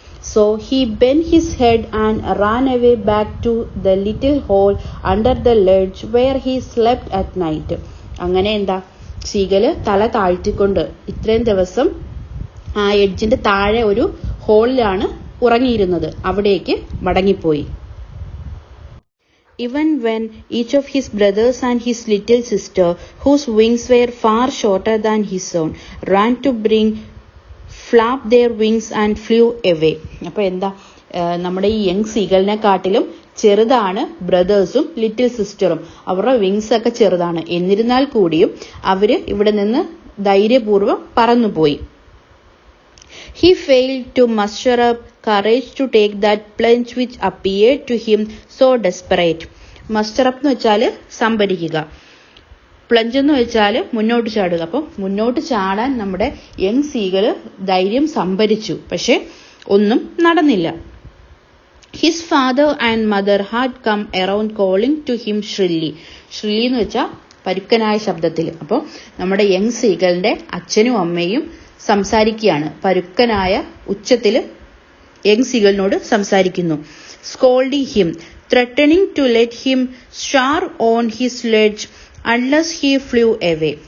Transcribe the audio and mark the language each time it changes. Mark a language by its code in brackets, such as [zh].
[en] So he bent his head and ran away back to the little hole under the ledge where he slept at night. [ml] അങ്ങനെ എന്താ, സീഗല് തല താഴ്ത്തിക്കൊണ്ട് ഇത്രയും ദിവസം ആ എഡ്ജിന്റെ താഴെ ഒരു ഹോളിലാണ് ഉറങ്ങിയിരുന്നത്, അവിടേക്ക് മടങ്ങിപ്പോയി. [en] Even when each of his brothers and his little sister, whose wings were far shorter than his own, ran to bring flap their wings and flew away. [ml] അപ്പോൾ എന്താ, നമ്മുടെ ഈ യങ് സീഗലിനെ കാട്ടിലും ചെറുതാണ് ബ്രദേഴ്സും ലിറ്റിൽ സിസ്റ്ററും. അവരുടെ വിങ്സ് ഒക്കെ ചെറുതാണ്. എന്നിരുന്നാൽ കൂടിയും അവര് ഇവിടെ നിന്ന് ധൈര്യപൂർവ്വം പറന്നുപോയി. [en] He failed to muster up courage to take that plunge which appeared to him so desperate. [ml] Muster up എന്ന് വെച്ചാൽ സംഭരിക്കുക, പ്ലഞ്ച് എന്ന് വെച്ചാൽ മുന്നോട്ട് ചാടുക. അപ്പോൾ മുന്നോട്ട് ചാടാൻ നമ്മുടെ യങ് സീഗള് ധൈര്യം സംഭരിച്ചു, പക്ഷെ ഒന്നും നടന്നില്ല. [en] His father and mother had come around calling to him shrilly. [ml] shrilly എന്ന് വെച്ചാൽ പരുക്കനായ ശബ്ദത്തിൽ. അപ്പോൾ നമ്മുടെ യങ് സീഗലിന്റെ അച്ഛനും അമ്മയും സംസാരിക്കുകയാണ്, പരുക്കനായ ഉച്ചത്തില് യങ് സീഗലിനോട് സംസാരിക്കുന്നു. [en] Scolding him, threatening to let him starve on his ledge unless he flew away.